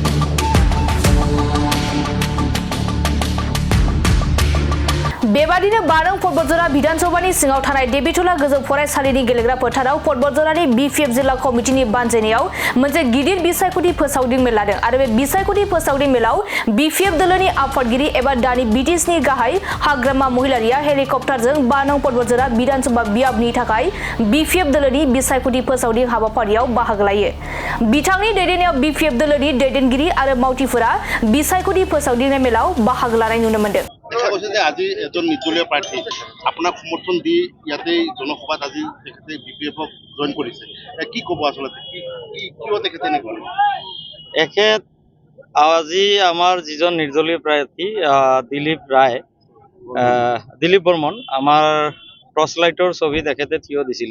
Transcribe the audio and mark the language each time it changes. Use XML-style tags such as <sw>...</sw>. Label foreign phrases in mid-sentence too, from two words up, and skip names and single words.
<brx>बेबादिनो बारं पर्बतजरा विधानसभानि सिङाव थानाय देबिटला गोजौ फरायसालिनि गेलेग्रा फोथाराव पर्बतजरानि बिपिएफ जिल्ला कमिटिनि बानजायनायाव मोनसे गिदिर बिसायख'थि फोसावदिं मेल लादों आरो बे बिसायख'थि फोसावदिं मेलाव बिपिएफ दोलोनि आफादगिरि एबा दानि बिटिसिनि गाहाय हाग्रामा महिलारिया हेलिकप्टारजों बारं पर्बतजरा विधानसभा बियाबनि थाखाय बिपिएफ दोलोनि बिसायख'थि फोसावदिं हाबाफारियाव बाहागो लायो। बिथांनि दैदेननायाव बिपिएफ दोलोनि दैदेनगिरि आरो मावथिफोरा बिसायख'थि फोसावदिं मेलाव बाहागो लानाय नुनो मोन्दों।</brx> <as>দেখা গৈছে যে আজি এজন নিৰ্দলীয় প্ৰাৰ্থী আপোনাক সমৰ্থন দি ইয়াতে জনসভাত আজি তেখেতে বিপিএফক জইন কৰিছে, কি ক'ব আচলতে কিয় তেখেতে এনেকুৱা? এখেত আজি আমাৰ যিজন নিৰ্দলীয় প্ৰাৰ্থী দিলীপ বৰ্মন আমাৰ টৰ্চলাইটৰ ছবিত এখেতে থিয় দিছিলে।</as>